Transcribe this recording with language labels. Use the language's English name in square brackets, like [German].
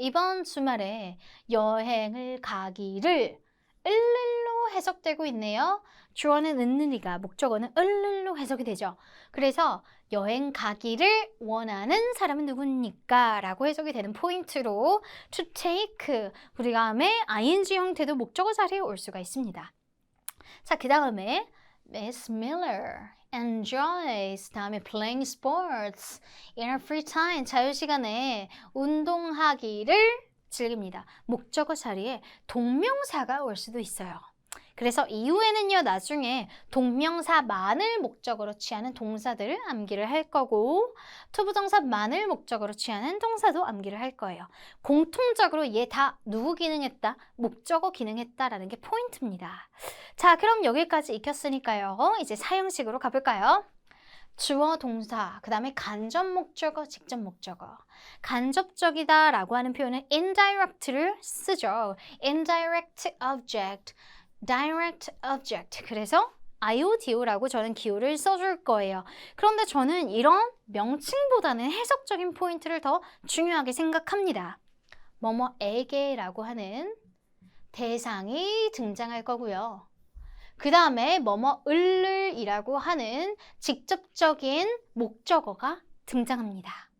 [Korean] 이번 주말에 여행을 가기를 을로 해석되고 있네요. 주어는 은느리가, 목적어는 을로 해석이 되죠. 그래서 여행 가기를 원하는 사람은 누굽니까? 라고 해석이 되는 포인트로 [English] to take, [Korean] 그 다음에 ing 형태도 목적어 자리에 올 수가 있습니다. 자, 그 다음에 [English] Miss Miller enjoys, [Korean] 다음에 [English] playing sports in her free time, [Korean] 자유시간에 운동하기를 즐깁니다. 목적어 자리에 동명사가 올 수도 있어요. 그래서 이후에는요, 나중에 동명사만을 목적어로 취하는 동사들을 암기를 할 거고 투부정사만을 목적어로 취하는 동사도 암기를 할 거예요. 공통적으로 얘 다 누구 기능했다? 목적어 기능했다라는 게 포인트입니다. 자, 그럼 여기까지 익혔으니까요. 이제 사형식으로 가볼까요? 주어, 동사, 그 다음에 간접 목적어, 직접 목적어. 간접적이다 라고 하는 표현은 indirect를 쓰죠. [English] indirect object, direct object. [Korean] 그래서 IODO라고 저는 기호를 써줄 거예요. 그런데 저는 이런 명칭보다는 해석적인 포인트를 더 중요하게 생각합니다. 뭐뭐에게 라고 하는 대상이 등장할 거고요. 그 다음에 뭐뭐을이라고 하는 직접적인 목적어가 등장합니다.